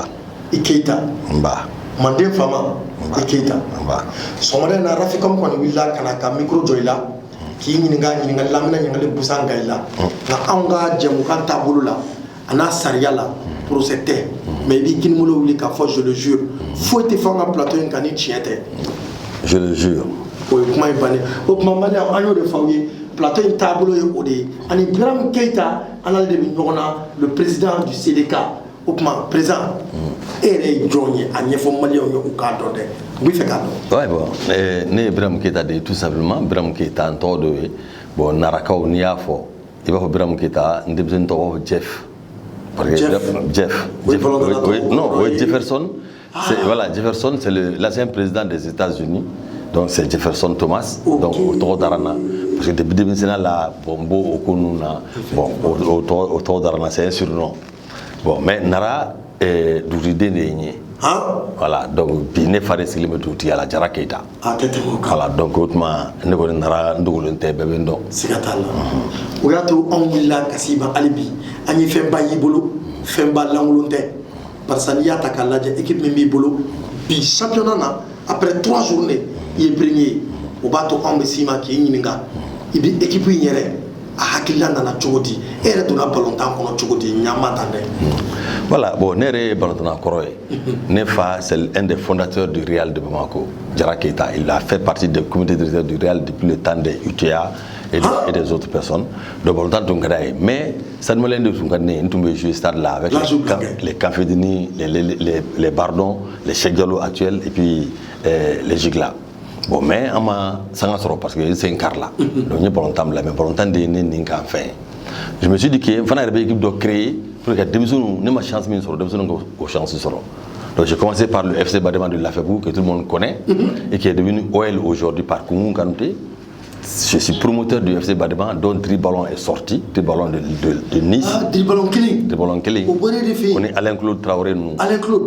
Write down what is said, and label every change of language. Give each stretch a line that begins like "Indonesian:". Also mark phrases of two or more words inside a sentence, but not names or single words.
Bambara: I Keyita. N ba. Manden fama I Keyita. N ba. Sɔgɔmada in na Raficom kɔni wulila ka na ka micro jɔ i la k'i ɲininka ɲininkali la n bɛna ɲininkali busan ka i la nka anw ka jɛmukan taabolo la a n'a sariya la procès tɛ mais i b'i kinibolo wuli k'a fɔ
French: je le jure
Bambara: foyi tɛ fɔ an ka plateau in kan ni tiɲɛ tɛ.
French: Je le jure.
Bambara: O ye kuma in bannen o tuma Maliɲɛnw an y'o de fɔ aw ye plateau in taabolo ye o de ye ani Biramu Keyita an n'ale de bɛ ɲɔgɔn na
French: le président du CDK
Bambara: o tuma président e yɛrɛ ye jɔn ye a ɲɛfɔ Maliɲɛnw ye u k'a dɔn dɛ u bɛ fɛ k'a dɔn.
French: Ouais, bon,
Bambara: ne ye Biramu Keyita de ye
French: tout simplement
Bambara: Biramu Keyita n tɔgɔ dɔ ye bon narakaw n'i y'a fɔ i b'a fɔ Biramu Keyita n denmisɛnnin tɔgɔ Jeff.
French: Jeff. Non, oui, Jefferson. Voilà, Jefferson, c'est l'ancien président des États-Unis. Donc c'est Jefferson Thomas.
Bambara: Okay. Donc au tɔgɔ darana
French: parce que depuis
Bambara: denmisɛnninya la bon au Kununa bon au tɔgɔ darana
French: c'est un surnom.
Bambara: Bon mais nara dugutiden de ye n ye.
French: Voilà donc
Bambara: bi ne fa de sigilen bɛ dugutigiya la Jara Keyita.
French: Voilà donc
Bambara: o tuma ne kɔni nara n dogolen tɛ bɛɛ bɛ n dɔn. Siga t'a la o y'a to anw wulila ka s'i ma hali bi an ye fɛnba y'i bolo fɛnba lankolon tɛ
French: parce que
Bambara: n'i y'a ta k'a lajɛ équipe min b'i bolo bi championnat na
French: après 3 journées
Bambara: i ye premier o b'a to anw bɛ s'i ma k'i ɲininka i bi équipe in yɛrɛ a hakilila nana cogo di e yɛrɛ donna ballontan kɔnɔ cogo di ɲama tan dɛ.
French: Voilà, bon,
Bambara: ne yɛrɛ ye ballontan kɔrɔ ye ne fa
French: c'est un des fondateurs du Real de Bamako Jara Keyita il a fait partie du comité directeur du Real depuis le temps des UTA et des autres personnes donc
Bambara: ballontan tun ka d'a ye mais Stade Malien de tun ka di ne ye n tun bɛ
French: jouer stade là avec les Kanfedini les Bardon les Cheikh Diallo actuels et puis les Gigla. Bon mais
Bambara: an ma sanga sɔrɔ
French: parce que c'est un quart là donc
Bambara: n ye ballontan bila mais ballontan de ye ne nin kan fɛn
French: je me suis dit que
Bambara: n fana yɛrɛ bɛ équipe dɔ
French: créer pour que
Bambara: denmisɛnninw ne ma chance min sɔrɔ denmisɛnninw k'o chance sɔrɔ
French: donc j'ai commencé par le FC Badema de Lafebou que tout le monde connaît et qui est devenu OL aujourd'hui par Koungou Kanouté. Je suis promoteur du FC Badema dont Driballon est sorti, Driballon de Nice. Ah, Driballon Killing. On est Alain Claude Traoré nous. Alain Claude.